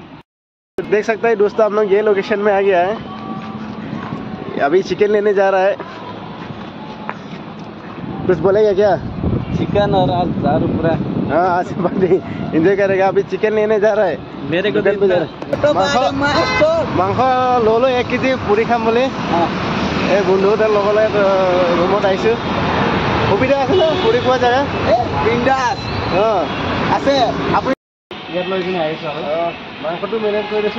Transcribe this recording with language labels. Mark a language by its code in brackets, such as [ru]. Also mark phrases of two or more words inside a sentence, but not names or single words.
[hi] देख सकते हैं दोस्तों, हम लोग ये लोकेशन में आ गया है। अभी चिकन लेने जा रहा है। कुछ बोलेगा क्या? चिकन और आज दारू पूरा। हाँ, आज पार्टी एंजॉय करेगा। अभी चिकन लेने जा रहा है। मेरे को दुकान पे जा रहा है। [as] মাংস ললো 1 কেজি পুৰি খাম বুলি। এই বন্ধুহঁতৰ লগলৈ ৰুমত আহিছোঁ। সুবিধা আছে ন পুৰি খোৱা জেগা? বিন্দাছ আছে। আপুনি ইয়াত লৈ কিনে আহিছোঁ আৰু মাংসটো মেনেজ কৰি দিছোঁ।